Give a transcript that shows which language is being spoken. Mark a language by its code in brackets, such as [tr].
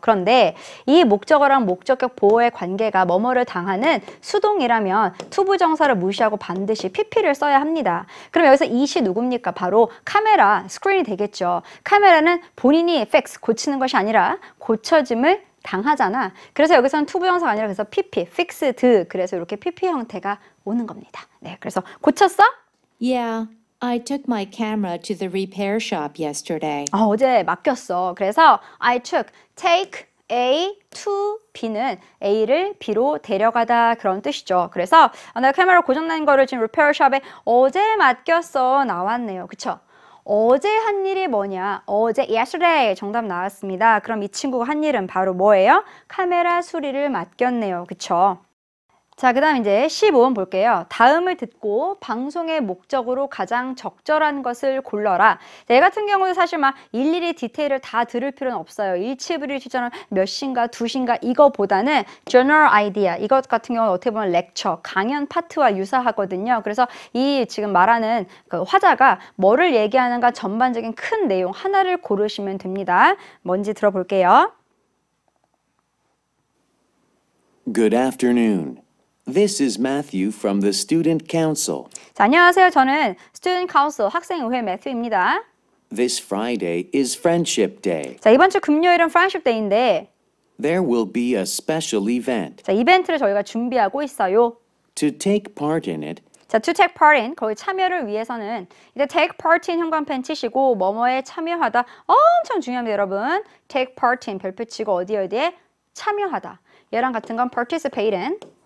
[ko] 그런데 이 목적어랑 목적격 보호의 관계가 뭐뭐를 당하는 수동이라면 투부정사를 무시하고 반드시 PP를 써야 합니다. 그럼 여기서 it이 누굽니까? 바로 카메라, 스크린이 되겠죠. 카메라는 본인이 fix, 고치는 것이 아니라 고쳐짐을 당하잖아. 그래서 여기서는 투부정사가 아니라 그래서 PP, fixed. 그래서 이렇게 PP 형태가 오는 겁니다. 네, 그래서 고쳤어? [en] Yeah, I took my camera to the repair shop yesterday. [ko] 어제 맡겼어. 그래서 [en] I took, [ko] take A to B는 A를 B로 데려가다 그런 뜻이죠. 그래서 나 카메라 고장난 거를 지금 리페어샵에 어제 맡겼어 나왔네요. 그쵸? 어제 한 일이 뭐냐? 어제 yesterday 정답 나왔습니다. 그럼 이 친구가 한 일은 바로 뭐예요? 카메라 수리를 맡겼네요. 그쵸? 자, 그 다음 이제 15번 볼게요. 다음을 듣고 방송의 목적으로 가장 적절한 것을 골라라. 얘 같은 경우는 사실 막 일일이 디테일을 다 들을 필요는 없어요. 일치브리치처럼 몇 시인가, 2시인가 이거보다는 general idea. 이것 같은 경우는 어떻게 보면 렉처, 강연 파트와 유사하거든요. 그래서 이 지금 말하는 그 화자가 뭐를 얘기하는가 전반적인 큰 내용 하나를 고르시면 됩니다. 뭔지 들어볼게요. [en] Good afternoon. This is Matthew from the Student Council. [ko] 자, 안녕하세요. 저는 Student Council 학생의회 매튜입니다. [en] This Friday is Friendship Day. [ko] 자, 이번 주 금요일은 Friendship Day인데 [en] There will be a special event. [ko] 자, 이벤트를 저희가 준비하고 있어요. [en] To take part in it, [ko] 자, to take part in, 거기 참여를 위해서는 이제 take part in 형광펜 치시고 뭐뭐에 참여하다 엄청 중요합니다, 여러분. take part in 별표 치고 어디에 참여하다. 얘랑 같은 건 participate in.